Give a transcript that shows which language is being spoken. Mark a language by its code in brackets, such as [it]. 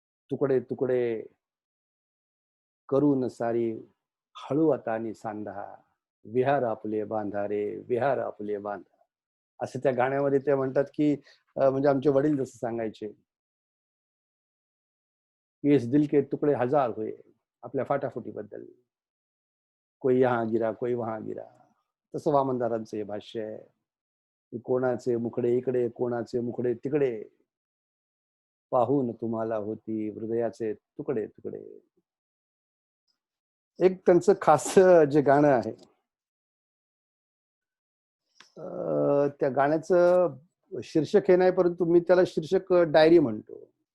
[mr] तुकडे तुकडे करून सारी हळू आता सांधा, विहार आपले बांधा रे, विहार आपले बांधा. असं त्या गाण्यामध्ये ते म्हणतात की म्हणजे आमचे वडील जसं सांगायचे, [hi] इस दिल के तुकडे हजार हुए, [mr] आपल्या फाटाफुटीबद्दल. [hi] कोई यहाँ गिरा कोई वहां गिरा. [mr] तसं वामनदारांचं हे भाष्य आहे. कोणाचे मुखडे इकडे, कोणाचे मुखडे तिकडे, पाहून तुम्हाला होती हृदयाचे तुकडे तुकडे. एक त्यांचं खास जे गाणं आहे, त्या गाण्याचं शीर्षक हे नाही, परंतु मी त्याला शीर्षक डायरी म्हणतो.